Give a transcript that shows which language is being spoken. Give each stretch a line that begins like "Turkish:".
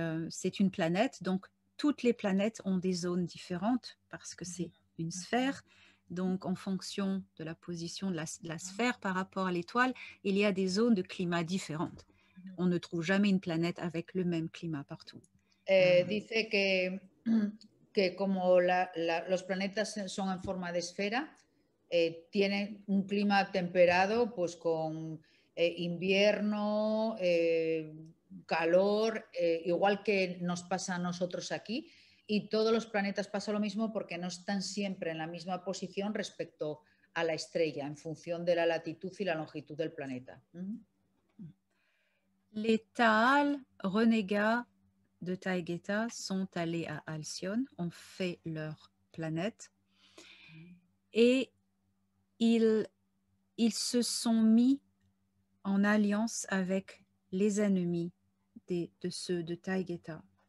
French: C'est une planète, donc toutes les planètes ont des zones différentes parce que c'est une sphère. Donc, en fonction de la position de la sphère par rapport à l'étoile, il y a des zones de climat différentes. On ne trouve jamais une planète avec le même climat partout.
Spanish: Dice que como los planetas son en forma de esfera, tienen un clima temperado, pues con invierno, calor, igual que nos pasa a nosotros aquí, y todos los planetas pasa lo mismo porque no están siempre en la misma posición respecto a la estrella, en función de la latitud y la longitud del planeta.
French: Les Taal renégats de Taygeta sont allés à Alcyone, ont fait leur planète et ils se sont mis en alliance avec les ennemis de ceux de Taygeta.